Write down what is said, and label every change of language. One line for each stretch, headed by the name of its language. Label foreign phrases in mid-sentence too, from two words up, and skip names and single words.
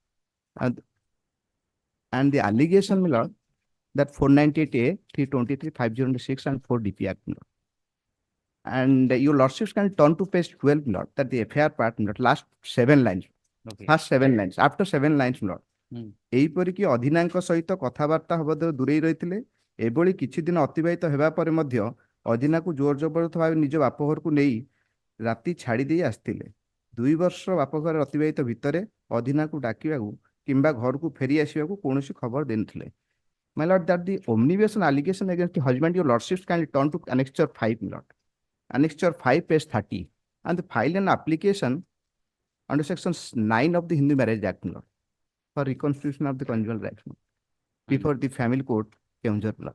English: And the allegation, my lord, that 498A, 323, 506, and 4 DP Act, my lord. And your lordships can turn to page 12, my lord, that the FIR part, my lord, last 7 lines. Okay. First 7 lines, after 7 lines, my lord.
Odia: ଏହିପରିକି ଅଧିନାଙ୍କ ସହିତ କଥାବାର୍ତ୍ତା ହେବା ଦୂରେଇ ରହିଥିଲେ ଏଭଳି କିଛି ଦିନ ଅତିବାହିତ ହେବା ପରେ ମଧ୍ୟ ଅଧିନାକୁ ଜୋର ଜବରଦସ୍ତ ଭାବେ ନିଜ ବାପଘରକୁ ନେଇ ରାତି ଛାଡ଼ି ଦେଇ ଆସିଥିଲେ 2 ବର୍ଷ ବାପଘରେ ଅତିବାହିତ ଭିତରେ ଅଧିନାକୁ ଡାକିବାକୁ କିମ୍ବା ଘରକୁ ଫେରି ଆସିବାକୁ କୌଣସି ଖବର ଦେଇନଥିଲେ
English: My lord, that the omnibus allegation against the husband, your lordships can turn to annexure 5, my lord. Annexure 5, page 30, and the file an application under section 9 of the Hindu Marriage Act, my lord, for reconstitution of the conjugal rights, my lord, before the family court, Keonjhar, my lord.